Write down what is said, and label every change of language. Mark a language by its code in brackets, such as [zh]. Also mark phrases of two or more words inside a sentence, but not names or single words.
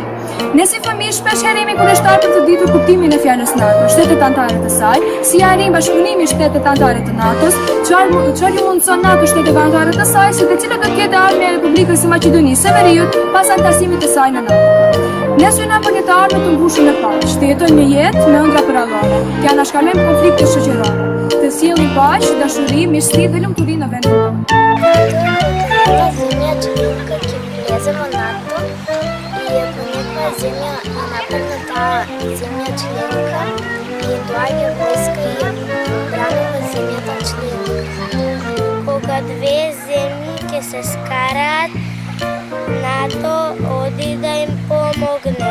[sq] Ne si fëmijë shpesh herë jemi kundërshtar për të ditur kuptimin e fjalës NATO, shtetet anëtare të saj, si arrin bashkëpunimi i shtetet anëtare të NATO-s, çfarë ju mundson NATO shtetet anëtare të saj, se të cilët do të ketë armja e Republikës së Maqedonisë së Veriut pas anëtarësimit të saj në NATO. Ne synojmë për një të ardhme të mbushur me paqe, të jetojmë me jetë me ëndra për Allahun, të anashkalojmë konflikte shoqërore, të sjellim paqe, dashuri, mirësi dhe lumturi në vendin tonë. [mk] Земя членка ќе влезе во НАТО и ако некоја земја не нападне таа земја членка и доаѓа војска и ја бранува земјата членка. Кога две земји ќе се скараат, НАТО оди да им помогне.